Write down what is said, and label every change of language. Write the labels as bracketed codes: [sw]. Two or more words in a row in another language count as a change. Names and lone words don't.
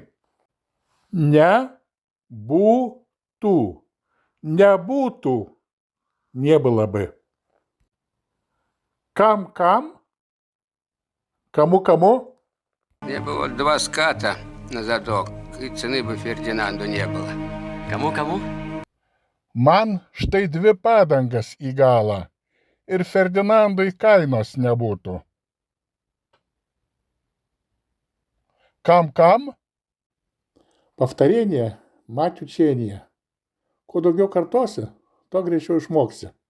[lt] Ne būtų. [ru] Не было бы. [lt] Kam-kam. [ru] Кому? Мне бы вот 2 ската на задок, и цены бы Фердинанду не было. Кому? [lt] Man štai 2 padangas į galą ir Ferdinandui kainos nebūtų. Кам-кам? [ru] Повторение – мать учения. [lt] Kuo daugiau kartosi, tuo greičiau išmoksi.